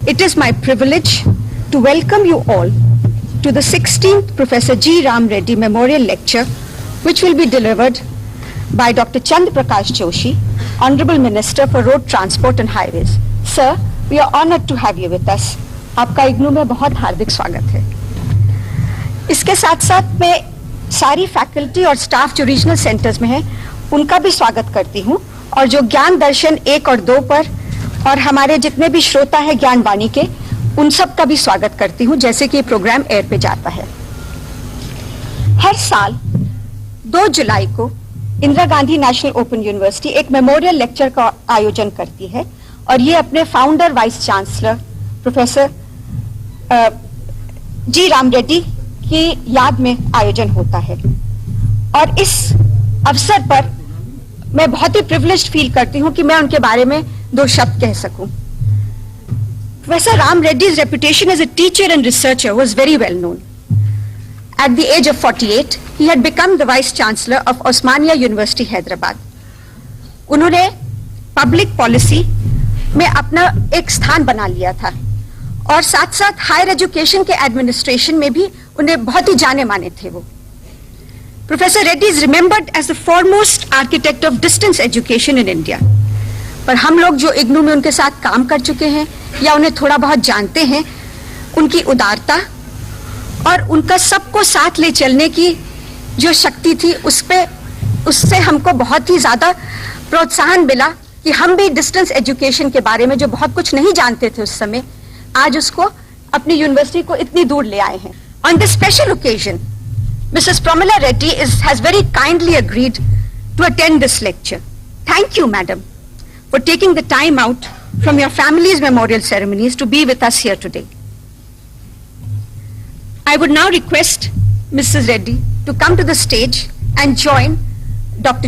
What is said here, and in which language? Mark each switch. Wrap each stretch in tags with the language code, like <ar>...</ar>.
<en>is my privilege to welcome you all to the 16th Professor G. Ram Reddy Memorial Lecture, which will be delivered by Dr. Chand Prakash Joshi, Honorable Minister for Road Transport and Highways. Sir, we are honored to have you with us.</en> <hi>आपका इग्नू में बहुत हार्दिक स्वागत है. इसके साथ साथ मैं सारी फैकल्टी और स्टाफ जो रीजनल सेंटर्स में है उनका भी स्वागत करती हूँ, और जो ज्ञान दर्शन 1 और 2 पर और हमारे जितने भी श्रोता है ज्ञान वाणी के, उन सब का भी स्वागत करती हूँ जैसे कि प्रोग्राम एयर पे जाता है. हर साल 2 जुलाई को Indira Gandhi national open university एक मेमोरियल लेक्चर का आयोजन करती है, और ये अपने फाउंडर वाइस चांसलर प्रोफेसर जी राम रेड्डी की याद में आयोजन होता है. और इस अवसर पर मैं बहुत ही प्रिविलेज्ड फील करती हूं कि मैं उनके बारे में 2 शब्द कह सकूं.</hi> <en>Professor Ram Reddy's reputation as a teacher and researcher was very well known. At the age of 48, he had become the Vice Chancellor of Osmania University, Hyderabad.</en> <hi>उन्होंने पब्लिक पॉलिसी में अपना एक स्थान बना लिया था, और साथ साथ हायर एजुकेशन के एडमिनिस्ट्रेशन में भी उन्हें बहुत ही जाने माने थे वो.</hi> <en>Professor Reddy is remembered as the foremost architect of distance education in India.</en> <hi>पर हम लोग जो इग्नू में उनके साथ काम कर चुके हैं या उन्हें थोड़ा बहुत जानते हैं, उनकी उदारता और उनका सबको साथ ले चलने की जो शक्ति थी, उससे हमको बहुत ही ज्यादा प्रोत्साहन मिला कि हम भी डिस्टेंस एजुकेशन के बारे में जो बहुत कुछ नहीं जानते थे उस समय, आज उसको अपनी यूनिवर्सिटी को इतनी दूर ले आए हैं.</hi> <en>On this special occasion, Mrs. Pramila Reddy has very kindly agreed to attend this lecture. Thank you, madam, for taking the time out from your family's memorial ceremonies to be with us here today. I would now request Mrs. Reddy to come to the stage and join Dr.</en>